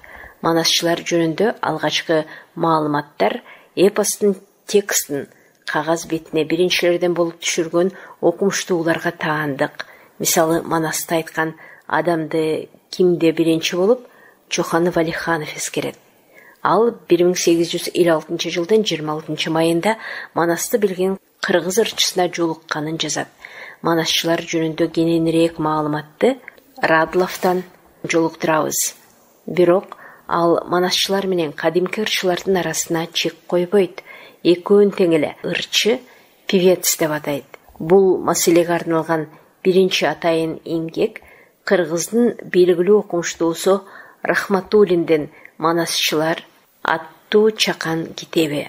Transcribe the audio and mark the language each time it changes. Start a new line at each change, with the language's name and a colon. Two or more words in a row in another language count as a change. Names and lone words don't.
Kyrgyz: Манасчылар жөнүндө алгачкы маалыматтар эпостун текстин кагаз бетине биринчилерден болуп түшүргөн окумуштууларга таандык. Мисалы, Манаста айткан адамды кимде биринчи болуп Чохан Валиханов эскерет. Ал 1856 жылдың 26 майында Манасты білген қырғыз ырчысына жолыққанын жазады. Манасчылар жөнүндө кененирээк маалыматты Радловтан жолуктурабыз. Бирок ал манасчылар менен кадимки ырчылардын арасына чек койбойт. Экөөнүн тең эле ырчы, певец деп атайт. Бул маселеге арналган биринчи атайын эмгек кыргыздын белгилүү окумуштуусу Рахматуллиндин «Манасчылар» аттуу чакан китеби.